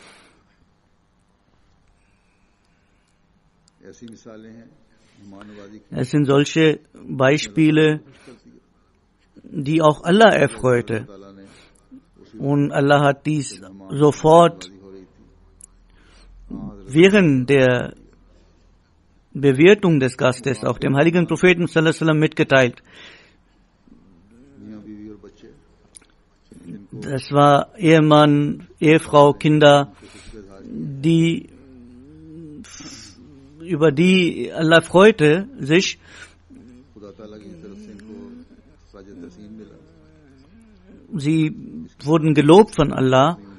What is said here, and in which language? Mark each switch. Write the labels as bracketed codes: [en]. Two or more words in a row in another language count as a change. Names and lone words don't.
[de] Es sind solche Beispiele, die auch Allah erfreute. Und Allah hat dies sofort während der Bewirtung des Gastes auch dem heiligen Propheten [ar] صلى الله عليه وسلم [de] mitgeteilt. Das war Ehemann, Ehefrau, Kinder, über die Allah freute sich. Sie wurden gelobt von Allah.